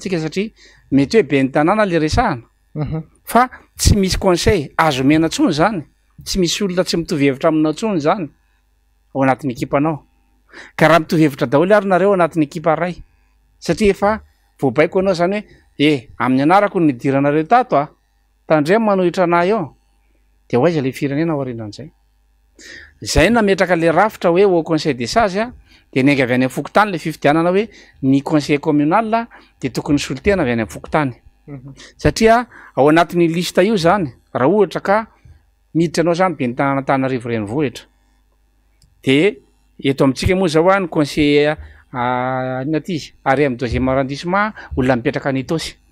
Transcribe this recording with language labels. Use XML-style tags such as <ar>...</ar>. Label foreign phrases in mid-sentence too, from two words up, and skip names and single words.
<mg>tsika satria mety hoe be ny tanàna le resahana fa tsy misy conseil azo mena ntsony zany tsy misy olona tsy mitovy hevitra aminao ntsony zany ao anatin'ny ekipanao ka raha mitovy hevitra daholo ary nareo anatin'ny ekipa ray satria efa voabaiko anao zany hoe amin'ny anarako ny idiranareo tato a tandremo manohitra anay eo de hoaiza le firenena ao aorianan'izay zay nametraka le rafitra hoe</mg> <fr>au conseil des sages</fr> <mg>a de niainga avy any amin'ny fokotany le fifidianana hoe ny</mg> <fr>conseil communal</fr> <mg>de tokony solitena avy any amin'ny fokotany satria ao anatin'ny lista io zany raha ohatra ka miditra anao zany be ny tanàna Antananarivo renivohitra de eto amintsika moa zao a ny conseiller inona ty izy ary amin'ny</mg> <fr>deuxième arrondissement</fr> <mg>olona mipetraka any Itosy</mg>